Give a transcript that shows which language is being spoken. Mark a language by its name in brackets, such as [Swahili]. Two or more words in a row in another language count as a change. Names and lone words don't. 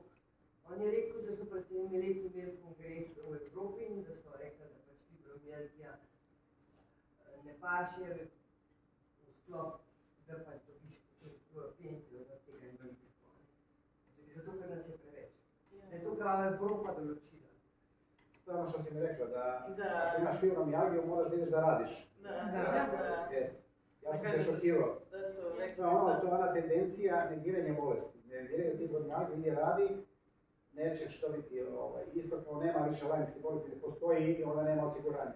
[Slovenian] On je rekel, da so pred temi leti imeli kongres v Evropi in da so rekli, da pač fibromialgija ne paše v sklop, da pač dobiš penzijo za tega invalidsko. Zato, ker nas je preveč. Da je to kao Evropa določila. [Serbian] To je ono što si mi rekla, da ako imaš fibromialgiju moraš da ideš da radiš. Ja sam se šokirao. To je ona tendencija negiranja bolesti. Negiranje fibromialgije gdje radi, nećeš dobiti isto kao nema više lajmske bolesti, ne postoji i onda nema osiguranja.